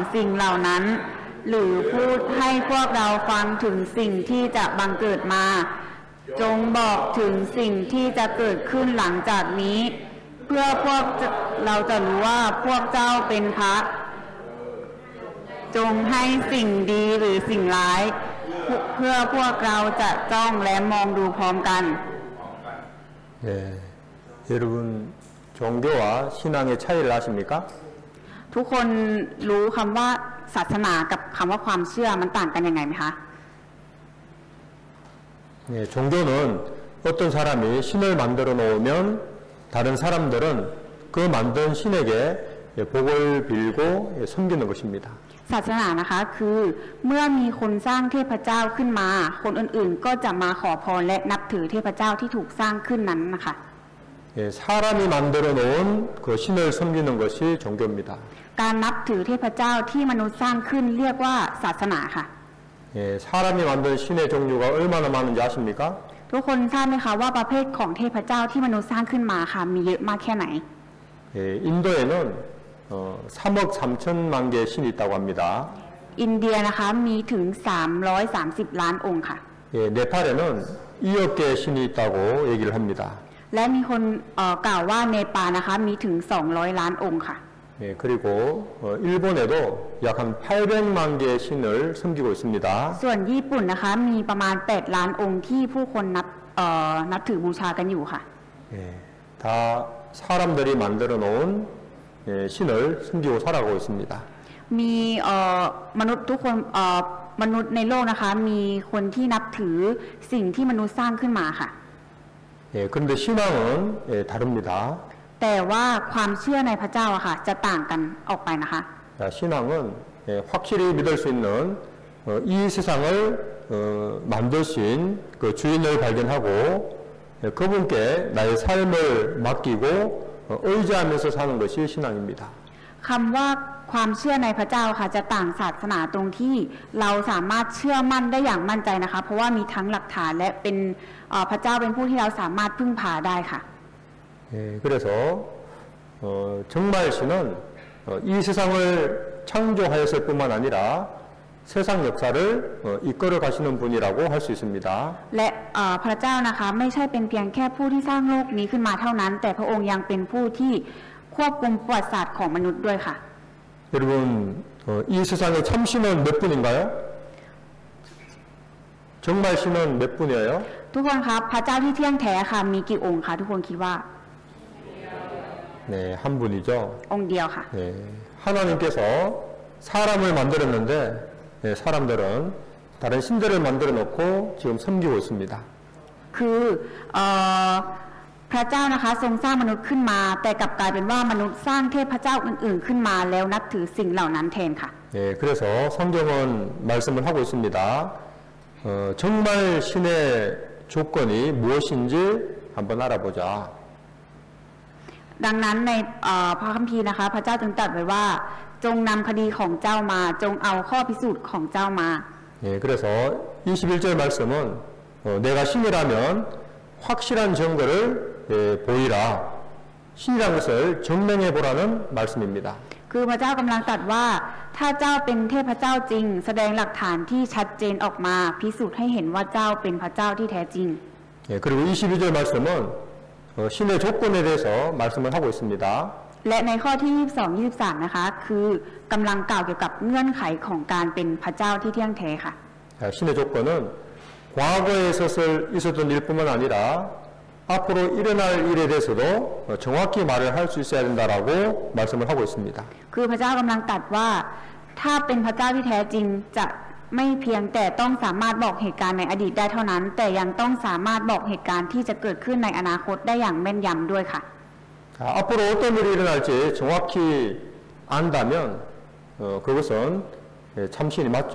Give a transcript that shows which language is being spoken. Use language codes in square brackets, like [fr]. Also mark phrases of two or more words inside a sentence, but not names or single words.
[th] สิ่งเหล่านั้นหรือพูดให้พวกเราฟังถึงสิ่งที่จะบังเกิดมาจงบอกถึงสิ่งที่จะเกิดขึ้นหลังจากนี้เพื่อพวกเราจะรู้ว่าพวกเจ้าเป็นพระจงให้สิ่งดีหรือสิ่งร้ายเพื่อพวกเราจะจ้องและมองดูพร้อมกัน [ko] 네, 여러분 종교와 신앙의 차이를 아십니까? [th] ทุกคนรู้คำว่าศาสนากับคำว่าความเชื่อมันต่างกันยังไงไหมคะ [ko] 네, 종교는 어떤 사람이 신을 만들어 놓으면 다른 사람들은 그 만든 신에게 복을 빌고 섬기는 것입니다. [th] ศาสนานะคะคือเมื่อมีคนสร้างเทพเจ้าขึ้นมาคนอื่นๆก็จะมาขอพรและนับถือเทพเจ้าที่ถูกสร้างขึ้นนั้นนะคะ [ko] 사람이 만들어 놓은 그 신을 섬기는 것이 종교입니다. [th] การนับถือเทพเจ้าที่มนุษย์สร้างขึ้นเรียกว่าศาสนาค่ะ [ko] 사람이 만든 신의 종류가 얼마나 많은지 아십니까? [th] ทุกคนทราบไหมคะว่าประเภทของเทพเจ้าที่มนุษย์สร้างขึ้นมาค่ะมีเยอะมากแค่ไหน [ko] 인도에는 3억 3천만 개의 신이 있다고 합니다. [th] อินเดียนะคะมีถึง330 ล้านองค์ค่ะ [ko] 네팔에는 2억 개의 신이 있다고 얘기를 합니다. [th] และมีคนกล่าวว่าเนปาลนะคะมีถึง200 ล้านองค์ค่ะ [ko] 그리고 일본에도 약 한 800만 개의 신을 섬기고 있습니다. [th] ส่วนญี่ปุ่นนะคะมีประมาณ8 ล้านองค์ที่ผู้คนนับถือบูชากันอยู่ค่ะ [ko] 다 사람들이 만들어 놓은 신을 섬기고 살아가고 있습니다. [th] มีมนุษย์ทุกคนมนุษย์ในโลกนะคะมีคนที่นับถือสิ่งที่มนุษย์สร้างขึ้นมาค่ะ [ko] 그런데 신앙은 다릅니다. [th] แต่ว่าความเชื่อในพระเจ้าอะค่ะจะต่างกันออกไปนะคะ [ko] 신앙은 확실히 믿을 수 있는 이 세상을 만드신 그 주인을 발견하고 그분께 나의 삶을 맡기고 의지하면서 사는 것이 신앙입니다. [th] คำว่าความเชื่อในพระเจ้าค่ะจะต่างศาสนาตรงที่เราสามารถเชื่อมั่นได้อย่างมั่นใจนะคะเพราะว่ามีทั้งหลักฐานและเป็นพระเจ้าเป็นผู้ที่เราสามารถพึ่งพาได้ค่ะ [ko] 그래서 정말 신은 이 세상을 창조하였을 뿐만 아니라 세상 역사를 이끌어 가시는 분이라고 할 수 있습니다. [th] และพระเจ้านะคะไม่ใช่เป็นเพียงแค่ผู้ที่สร้างโลกนี้ขึ้นมาเท่านั้นแต่พระองค์ยังเป็นผู้ที่ควบคุมประวัติศาสตร์ของมนุษย์ด้วยค่ะ [ko] 여러분 이 세상에 참 신은 몇 분인가요? 정말 신은 몇 분이에요? [th] ทุกคนครับพระเจ้าที่เที่ยงแท้ค่ะมีกี่องค์คะทุกคนคิดว่า [ko] 네, 한 분이죠. [th] องค์เดียวค่ะ [ko] 네, 하나님께서 사람을 만들었는데 사람들은 다른 신들을 만들어 놓고 지금 섬기고 있습니다. [th] คือพระเจ้านะคะทรงสร้างมนุษย์ขึ้นมาแต่กลับกลายเป็นว่ามนุษย์สร้างเทพเจ้าอื่นๆขึ้นมาแล้วนับถือสิ่งเหล่านั้นแทนค่ะ [ko] 예, 그래서 성경은 말씀을 하고 있습니다. 정말 신의 조건이 무엇인지 한번 알아보자. [th] ดังนั้นในพระคัมภีร์นะคะพระเจ้าจึงตรัสไว้ว่าจงนำคดีของเจ้ามาจงเอาข้อพิสูจน์ของเจ้ามา [ko] 예, 그래서 21절 말씀은 내가 신이라면 확실한 증거를 보이라. 신이라는 것을 증명해 보라는 말씀입니다. [th] คือพระเจ้ากำลังตรัสว่าถ้าเจ้าเป็นเทพเจ้าจริงแสดงหลักฐานที่ชัดเจนออกมาพิสูจน์ให้เห็นว่าเจ้าเป็นพระเจ้าที่แท้จริง [ko] 예, 그리고 22절 말씀은 신의 조건에 대해서 말씀을 하고 있습니다. [th] และในข้อที่22 23นะคะคือกำลังกล่าวเกี่ยวกับเงื่อนไขของการเป็นพระเจ้าที่เที่ยงแท้ค่ะ [ko] 신의 조건은 과거에 있었던 일뿐만 아니라 앞으로 일어날 일에 대해서도 정확히 말을 할 수 있어야 된다라고 말씀을 하고 있습니다. [th] คือพระเจ้ากำลังตรัสว่าถ้าเป็นพระเจ้าที่แท้จริงจะไม่เพียงแต่ต้องสามารถบอกเหตุการณ์ในอดีตได้เท่านั้นแต่ยังต้องสามารถบอกเหตุการณ์ที่จะเกิดขึ้นในอนาคตได้อย่างแม่นยำด้วยค่ะ [ko] 앞으로 어떤 일이 일어날지 정확히 안다면 그것은 참신이 맞죠.